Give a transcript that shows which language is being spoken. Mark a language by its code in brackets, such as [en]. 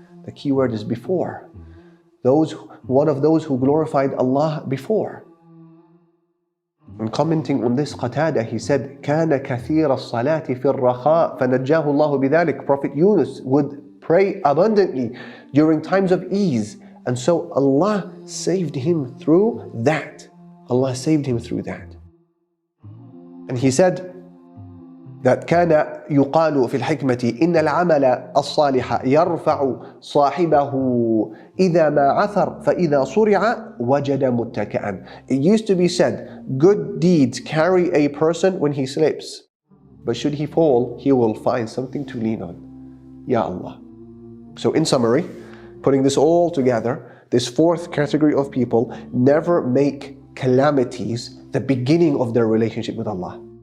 [en] The key word is before. One of those who glorified Allah before. And commenting on this, Qatada, he said, [ar] كَانَ كَثِيرَ الصَّلَاةِ فِي الرَّخَاءِ فَنَجَّاهُ اللَّهُ بِذَلِكَ. [en] Prophet Yunus would pray abundantly during times of ease, and so Allah saved him through that. Allah saved him through that. And he said that [ar] كان يقال في الحكمة إن العمل الصالح يرفع صاحبه إذا ما عثر فإذا صرع وجد متكئا. [en] It used to be said, good deeds carry a person when he slips, but should he fall, he will find something to lean on. Ya Allah. So in summary, putting this all together, this fourth category of people never make calamities the beginning of their relationship with Allah.